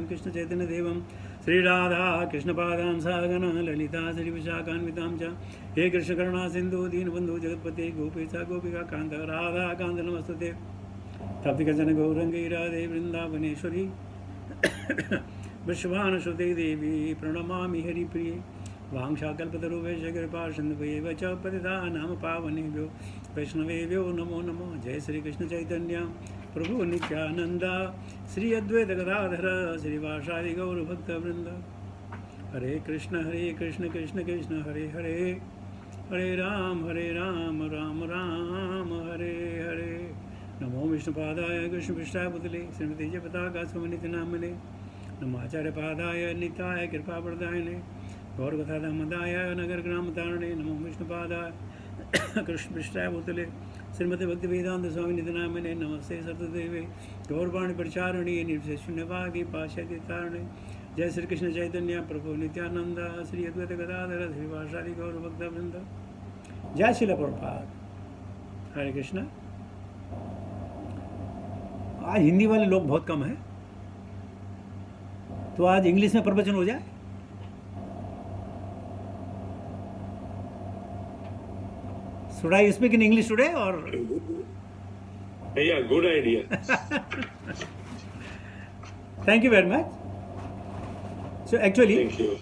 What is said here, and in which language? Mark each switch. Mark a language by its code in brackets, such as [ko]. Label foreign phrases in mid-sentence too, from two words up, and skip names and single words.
[sa] कृष्णचैतन्यदेवं श्रीराधा कृष्णपादां सागन ललिता श्रीविशाखान्वितां च हे कृष्णकरुणा सिन्धु दीनबन्धु जगत्पते गोपेश गोपिका कान्त राधा कान्त नमस्तुते तप्तिकजन गौरङ्गी राधे वृन्दावनेश्वरी विश्वानुसुते देवी प्रणमामि हरिप्रिये वांशाकल्पतरुभ्यश्च कृपासिन्धुभ्येव च पतितानां पावनेभ्यो वैष्णवेभ्यो नमो नमः। जय श्री कृष्ण चैतन्य प्रभु नित्यानंद श्री अद्वैत गदाधर श्रीवासादि गौर भक्तवृंद। हरे कृष्ण कृष्ण कृष्ण हरे हरे हरे राम राम राम हरे हरे। नमो विष्णुपादाय कृष्णपृष्ठाय पुतले श्रीमती जय पताका सुमनित नामने नमो आचार्य पादाय निताय कृपाप्रदायने गौरकथामदाय नगर ग्राम तारणे नमो विष्णुपादाय कृष्णपृष्ठाय भूतले श्रीमती भक्ति वेदांत स्वामी निधनामने नमस्ते सरस्वतीदेवे गौरवाणी प्रचारणी निर्विशेषण्यवागी पाश्चात्य तारणे। जय श्री कृष्ण चैतन्य प्रभु नित्यानंद श्री अद्वैत गदाधर श्रीवासादि गौर भक्तवृंद। जय श्रील प्रभुपाद। हरे कृष्ण। [hi] आज हिंदी वाले लोग बहुत कम हैं, तो आज इंग्लिश में प्रवचन हो जाए। [en] Should I speak in English today or? Yeah, good idea. Thank you very much. So actually, Thank you.